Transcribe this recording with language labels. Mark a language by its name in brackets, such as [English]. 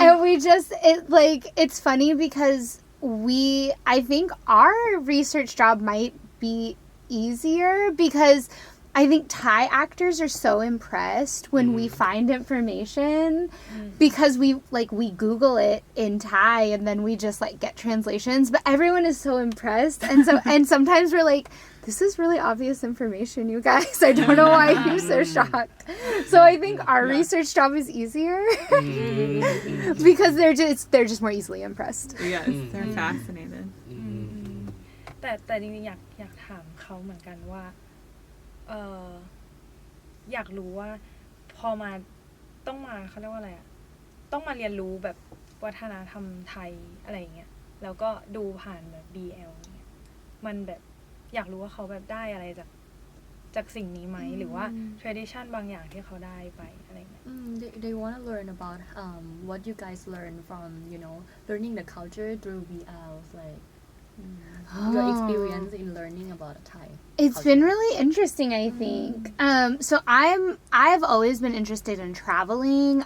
[English] And it's funny because I think our research job might be easier because I think Thai actors are so impressed when we find information because we Google it in Thai and then we just like get translations, but everyone is so impressed and sometimes we're like, this is really obvious information, you guys. I don't know why you're so shocked. So I think our research job is easier because they're just more easily impressed. Yes, they're fascinated. [Thai] แต่จริงๆอยากถามเขาเหมือนกันว่าอยากรู้ว่าพอมาต้องมาเขาเรียกว่าอะไรอะต้องมาเรียนรู้แบบวัฒนธรรมไทยอะไรอย่างเงี้ยแล้วก็ดูผ่านแบบ BL เนี่ยมันแบบอยากรู้ว่าเขาแบบได้อะไรจากสิ่งนี้ไหมหรือว่า tradition บางอย่างที่เขาได้ไปอะไรเงี้ย [English] They want to learn about what you guys learn from, you know, learning the culture through BL, like your experience in learning about Thai. It's been really interesting, I think. So I've always been interested in traveling.